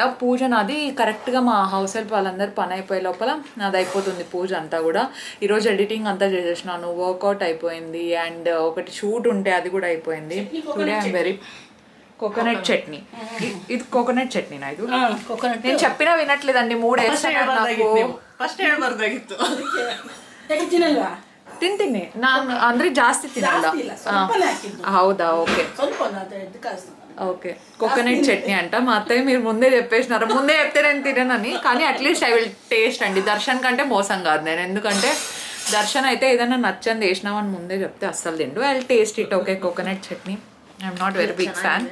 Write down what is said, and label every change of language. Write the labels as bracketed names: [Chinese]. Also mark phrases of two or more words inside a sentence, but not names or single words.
[Telugu] పూజ నాది కరెక్ట్గా మా [English] house help [Telugu] వాళ్ళందరూ పని అయిపోయే లోపల నాది అయిపోతుంది పూజ అంతా కూడా. ఈరోజు ఎడిటింగ్ అంతా చేసేసినాను, వర్కౌట్ అయిపోయింది, అండ్ ఒకటి షూట్ ఉంటే అది కూడా అయిపోయింది. [English] today I'm very coconut chutney. [Telugu] ఇది కోకోనట్ చట్నీనా? ఇది నేను చెప్పినా వినట్లేదండి. [Kannada] 3 ತಿಂತೀನಿ ನಾನು, ಅಂದ್ರೆ ಜಾಸ್ತಿ ತಿನ್ನಲ್ಲ. ಹೌದಾ? [English] okay okay. coconut chutney [Telugu] అంట. మా అత్తయ్య మీరు ముందే చెప్పేసినారు. ముందే చెప్తే నేను తిననని, కానీ [English] at least I will taste [Telugu] అండి. దర్శన్ కంటే మోసం కాదు నేను, ఎందుకంటే దర్శన్ అయితే ఏదైనా నచ్చని వేసినామని ముందే చెప్తే అస్సలు తిండు. [English] I will taste it. Okay, coconut chutney. I'm not very big fan.